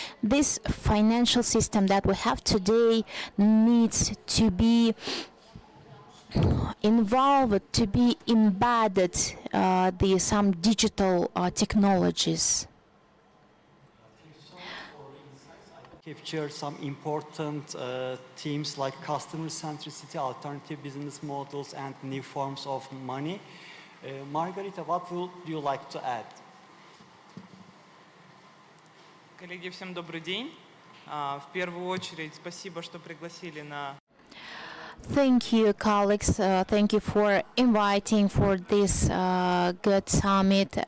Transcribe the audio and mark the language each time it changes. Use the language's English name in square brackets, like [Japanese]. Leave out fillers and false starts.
[English] This financial system that we have today needs to be involved, to be embedded some digital technologies. Capture some important themes like customer centricity, alternative business models, and new forms of money. Margarita, what would you like to add? [Russian] Коллеги, всем добрый день. В первую очередь, спасибо, что пригласили на... [English] Thank you, colleagues. Thank you for inviting for this good summit.